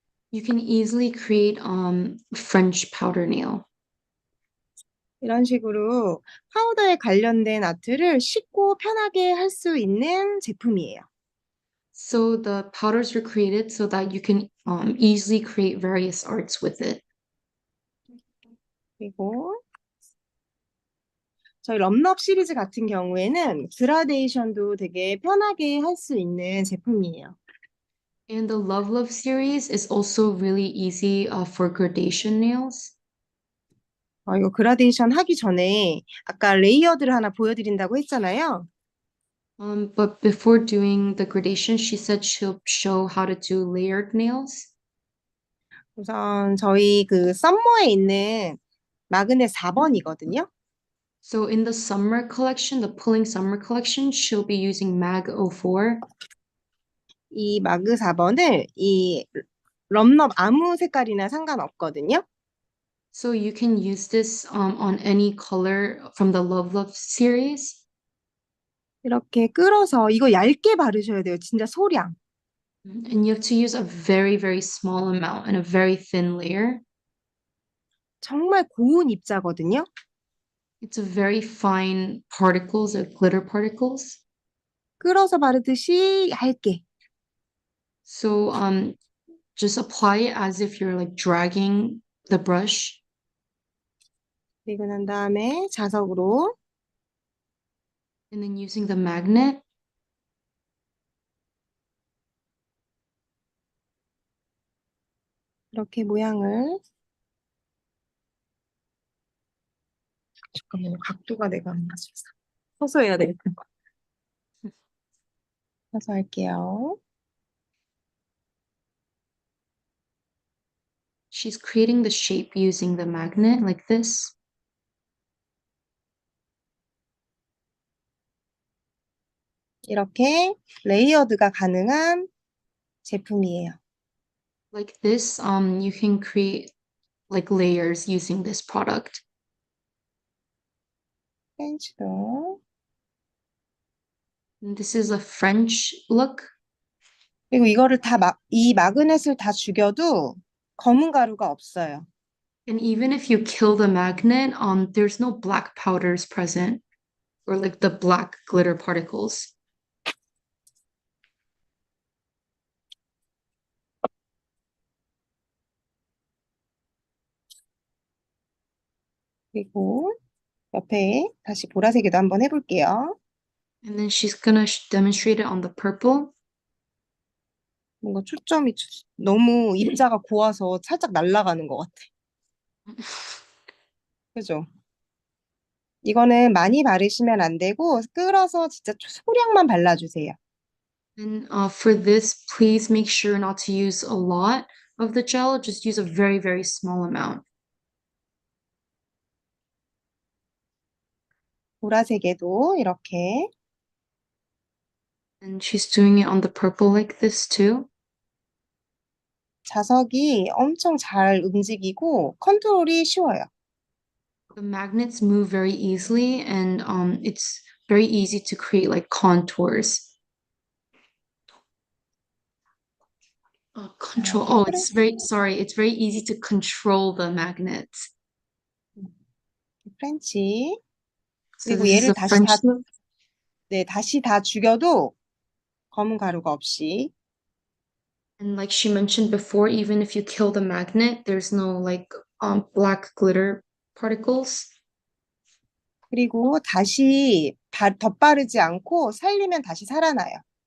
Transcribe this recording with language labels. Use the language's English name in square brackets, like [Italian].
[English] you can easily create French powder nail. [Korean] 이런 식으로 파우더에 관련된 아트를 쉽고 편하게 할 수 있는 제품이에요. [English] So the powders were created so that you can easily create various arts with it. [Korean] 그리고 저희 럼럽 시리즈 같은 경우에는 그라데이션도 되게 편하게 할 수 있는 제품이에요. [English] And the Love Love series is also really easy for gradation nails. [Korean] 이거 그라데이션 하기 전에 아까 레이어드를 하나 보여드린다고 했잖아요. [English] But before doing the gradation, she said she'll show how to do layered nails. [Korean] 우선 저희 그 썸머에 있는 마그넷 4번이거든요. [English] So in the summer collection, the Pulling Summer collection, she'll be using Mag 04. [Korean] 이 마그 4번을 이 럼럽 아무 색깔이나 상관없거든요. [English] So you can use this on any color from the Love Love series. [Korean] 이렇게 끌어서 이거 얇게 바르셔야 돼요. 진짜 소량. [English] And you have to use a very, very small amount and a very thin layer. [Korean] 정말 고운 입자거든요. [English] It's a very fine particles, or glitter particles. [Korean] 끌어서 바르듯이 얇게. [English] So just apply it as if you're like dragging the brush. [Korean] 그리고 난 다음에 자석으로 [English] And then using the magnet. [Korean] 이렇게 모양을 잠깐만요. 각도가 내가 안 맞았어. 서서 해야 되겠다. 서서 할게요. [English] She's creating the shape using the magnet like this. [Korean] 이렇게 레이어드가 가능한 제품이에요. [English] Like this, you can create like layers using this product. [Korean] 프렌치도. [English] And this is a French look. [Korean] 그리고 이거를 이 마그넷을 다 죽여도 검은 가루가 없어요. [English] And even if you kill the magnet, there's no black powders present or like the black glitter particles. [Korean] 그리고 옆에 다시 보라색에도 한번 해볼게요. [English] And then she's gonna demonstrate it on the purple. [Korean] 뭔가 초점이 너무 입자가 고와서 살짝 날아가는 것 같아. 그죠? 이거는 많이 바르시면 안 되고 끌어서 진짜 소량만 발라주세요. [English] And for this, please make sure not to use a lot of the gel. Just use a very, very small amount. [Korean] 보라색에도 이렇게 [English] And she's doing it on the purple like this too. [Korean] 자석이 엄청 잘 움직이고 컨트롤이 쉬워요. [English] The magnets move very easily, and it's very easy to create like contours. Control. Oh, it's very sorry. It's very easy to control the magnets. [Korean] 프렌치. [English] So [Korean] 그리고 [English] this is [Korean] 얘를 [English] a [Korean] 다시 [English] French [Korean] 다, [English] look. [Korean] 네, 다시 다 죽여도 검은 가루가 없이. [English] And like she mentioned before, even if you kill the magnet, there's no like black glitter particles. [Korean] 그리고 다시 덧바르지 않고 살리면 다시 살아나요.